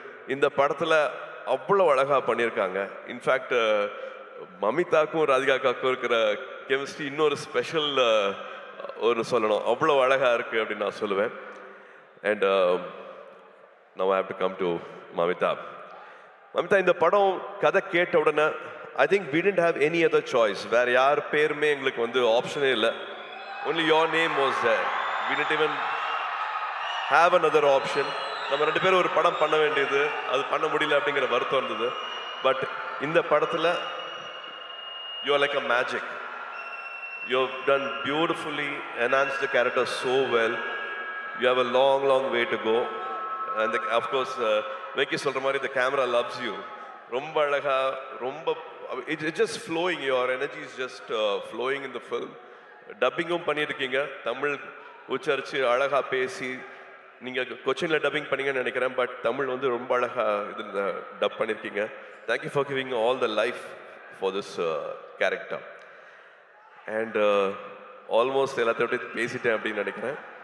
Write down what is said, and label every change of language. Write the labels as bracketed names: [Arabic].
[Tamil] இந்த படத்தில் அவ்வளோ அழகாக பண்ணியிருக்காங்க. இன்ஃபேக்ட் மமிதாக்கும் ராதிகாக்காக்கும் இருக்கிற கெமிஸ்ட்ரி இன்னொரு ஸ்பெஷல் ஒரு சொல்லணும், அவ்வளோ அழகாக இருக்குது அப்படின்னு நான் சொல்லுவேன். [English] And now I have to come to Mamitha. Mamitha, [Tamil] இந்த படம் கதை கேட்ட உடனே [English] I think we didn't have any other choice. [Tamil] வேற யார் பேருமே எங்களுக்கு வந்து ஆப்ஷனே இல்லை. [English] only your name was there. we didn't even have another option. [Tamil] நம்ம 2 பேரும் ஒரு படம் பண்ண வேண்டியது, அது பண்ண முடியல அப்படிங்கிற வருத்தம் இருந்தது. [English] but [Tamil] இந்த படத்தில் [English] you are like a magic. You have done beautifully, enhanced the character so well. You have a long way to go. And of course [Tamil] Venky சொல்ற மாதிரி [English] the camera loves you. [Tamil] ரொம்ப அழகா, ரொம்ப [English] it's just flowing. Your energy is just flowing in the film. [Tamil] டப்பிங்கும் பண்ணியிருக்கீங்க, தமிழ் உச்சரித்து அழகா பேசி. நீங்கள் கொச்சினில் டப்பிங் பண்ணீங்கன்னு நினைக்கிறேன், பட் தமிழ் வந்து ரொம்ப அழகாக இதில் டப் பண்ணியிருக்கீங்க. [English] Thank you for giving all the life for this character. [Tamil] And almost எல்லாத்தையும் அப்படி பேசிட்டேன் அப்படின்னு நினைக்கிறேன்.